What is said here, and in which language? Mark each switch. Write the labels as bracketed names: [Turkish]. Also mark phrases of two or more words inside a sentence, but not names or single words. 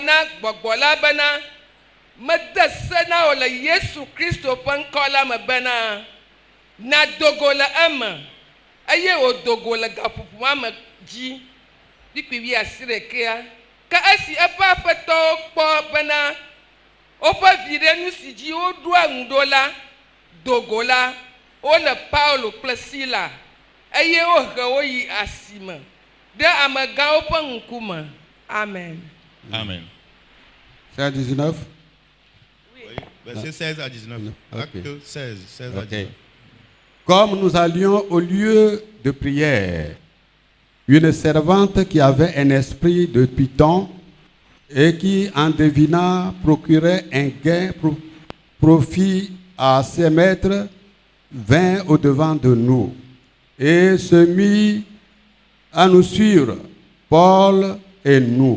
[Ewe] na gbɔgbɔ la bena mede se na wò le Yesu Kristo ƒe ŋkɔ la me bena nadogo le eme eye wòdogo le gaƒoƒoa me dzi kpikpi 11 ke esi eƒe aƒetɔwo kpɔ bena woƒe viɖe nu si dzi woɖoa ŋu ɖo la dogo la wole Paulo kple Sila eye wohe wo yi asime ɖe amegãwo ƒe ŋkume. Amen. Amen. [French] C'est à 19? Oui. Verset 16 à 19. Okay. Acte 16, 16 à 19. Comme nous allions au lieu de prière, une servante qui avait un esprit de python et qui, en devinant, procurait un gain profit à ses maîtres, vint au-devant de nous et se mit à nous suivre, Paul et nous.